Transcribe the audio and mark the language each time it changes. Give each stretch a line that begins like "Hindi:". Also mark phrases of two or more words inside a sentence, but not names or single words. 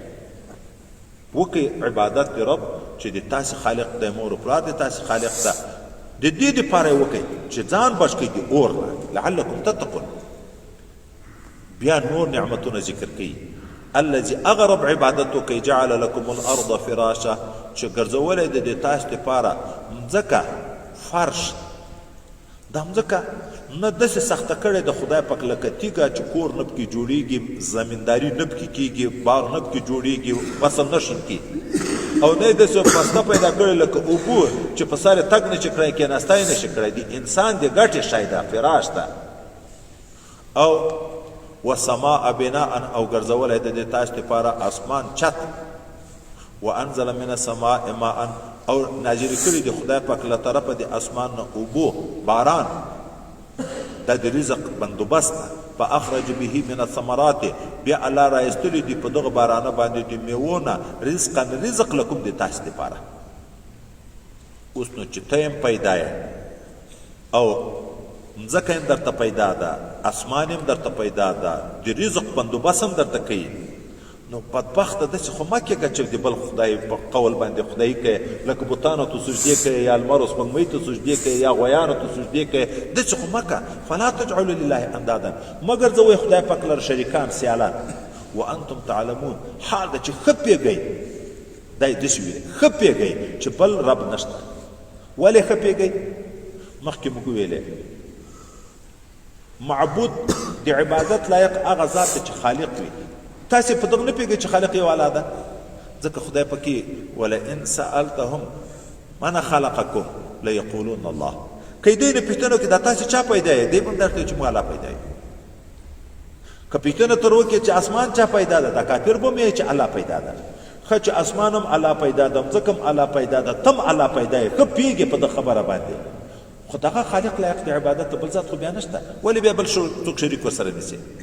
Pashto: وکړئ عبادت د رب چې د تاسې خالق دی، مور و پلار د تاسې خالق ده، د دې دپاره یې وکړئ چې ځان بچ کړئ د اور نه
Arabic: لعلکم تتقون.
Pashto: بیا نور نعمتونه ذکر کوي. الذي اغرب عبادت وکړئ
Arabic: جعل لكم الارض فراشا
Pashto: چې ګرځولی د دې تاسو دپاره مځکه فرش. دا مځکه نه داسې سخته کړې د خدای پاک لکه تیږه چې کور نه پکې جوړېږي، زمینداري نه پکې کېږي، باغ نه پکې جوړېږي، فصل نه شین کېږي، او نه یې داسې پسته پیدا کړې لکه اوبو چې په سر یې تګ نه شي کړی، کېناستی نه شي کړی. د انسان د ګټې شی ده، فراش ده. او
Arabic: وسماء بناء
Pashto: او ګرځولی د دې تاسو دپاره اسمان چت.
Arabic: وانزل من السماء ماء
Pashto: او نازل کړي د خدای پاک له طرفه د اسمان نه اوبو، باران. دا د رزق بندوبست ده.
Arabic: فاخرج به من الثمرات
Pashto: بیا الله را ایستلی دي په دغه بارانه باندې د میوو نه رزقا رزق لکم د تاسو دپاره. اوس نو چې ته یم پیدا یې او مځکه هم درته پیدا ده، اسمان هم درته پیدا ده، د رزق بندوبست هم درته کوي، نو بدبخته داسې خو مه کېږه چې د بل خدای په قول باندې خدایي کوي، لکه بوتانو ته سجدې کوي یا لمر و سپوږمۍ ته سجدې کوي یا غویانو ته سجدې کوي، داسې خو مه کوه.
Arabic: فلا تجعلوا لله اندادا،
Pashto: مه ګرځوئ خدای پاک لره شریکان، سیالان.
Arabic: وانتم تعلمون،
Pashto: حال ده چې ښه پوهېږئ، دا یې داسې ویلي، ښه پوهېږئ چې بل رب نشته. ولې ښه پوهېږئ؟ مخکې موږ ویلې معبود د عبادت لایق هغه ذات دی چې خالق وي. تاسې په دغه نه پوهېږئ چې خالق یو الله ده، ځکه خدای پکې
Arabic: ولئن سألتهم من خلقکم لیقولون الله.
Pashto: که دوی نه پوښتنه وکړي دا تاسې چا پیدا یې، دوی به هم درته وایي چې موږ الله پیدا یو. که پوښتنه تر وکړي چې اسمان چا پیدا ده، دا کافر به هم وایي چې الله پیدا ده. ښه چې اسمان هم الله پیدا ده، مځکه هم الله پیدا ده، ته هم الله پیدا یې، ښه پوهېږې په دغه خبره باندې. خو دغه خالق لایق د عبادت ته بل ذات خو بیا نشته، ولې بیا بل څوک شریک ورسره نیسي؟